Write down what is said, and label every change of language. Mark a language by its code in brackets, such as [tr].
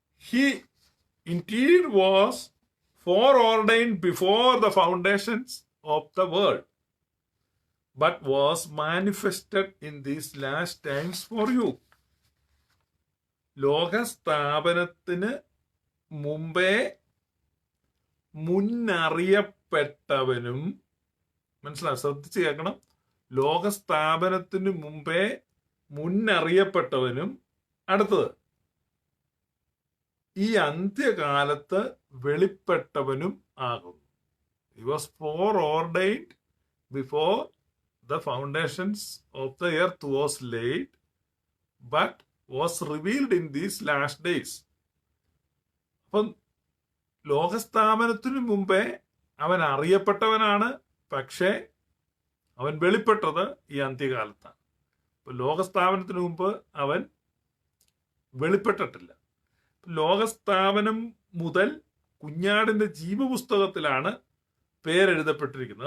[en] He indeed was foreordained before the foundations of the world, but was manifested in these last times for you. [ml] ലോകസ്ഥാപനത്തിന് മുമ്പേ മുന്നറിയപ്പെട്ടവനും, മനസ്സിലാവും, ശ്രദ്ധിച്ച് കേൾക്കണം, ലോകസ്ഥാപനത്തിന് മുമ്പേ മുന്നറിയപ്പെട്ടവനും, അടുത്തത് ഈ അന്ത്യകാലത്ത് വെളിപ്പെട്ടവനും ആകുന്നു. [en] He was foreordained before the foundations of the earth was laid, but was revealed in these last days. [ml] അപ്പം ലോകസ്ഥാപനത്തിനു മുമ്പേ അവൻ അറിയപ്പെട്ടവനാണ്, പക്ഷേ അവൻ വെളിപ്പെട്ടത് ഈ അന്ത്യകാലത്താണ്. ഇപ്പൊ ലോകസ്ഥാപനത്തിന് മുമ്പ് അവൻ വെളിപ്പെട്ടിട്ടില്ല. ലോകസ്ഥാപനം മുതൽ കുഞ്ഞാടിന്റെ ജീവപുസ്തകത്തിലാണ് പേരെഴുതപ്പെട്ടിരിക്കുന്നത്.